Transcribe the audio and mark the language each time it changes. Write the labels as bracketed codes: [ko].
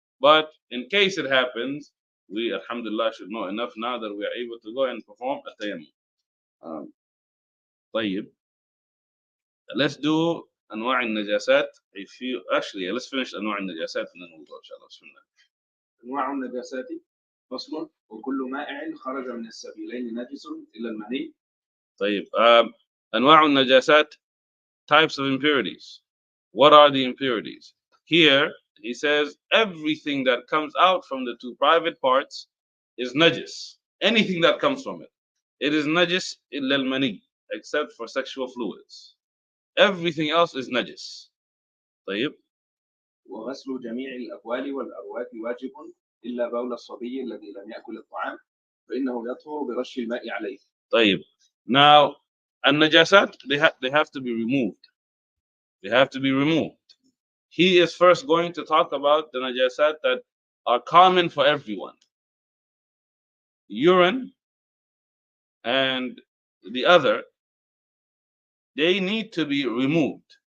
[en] But in case it happens, we, alhamdulillah, should know enough now that we are able to go and perform a tayammum. طيب. Let's do أنواع النجاسات. Actually, let's finish أنواع النجاسات and then we'll go, inshallah. [ar] بسم الله. أنواع النجاسات فصل وكل مائع خرج من السبيلين نجس إلا المني. طيب. [en] أنواع النجاسات, types of impurities. What are the impurities? Here, he says everything that comes out from the two private parts is najis. Anything that comes from it. It is najis illa al-mani, except for sexual fluids. Everything else is najis. طيب. [ar] وغسل جميع الأبوال والأرواث واجب إلا بول الصبي الذي لم يأكل الطعام فإنه يطهر برش الماء عليه. طيب. [en] Now, النجاسات, they have to be removed. They have to be removed. He is first going to talk about the najasat that are common for everyone. Urine and the other, they need to be removed.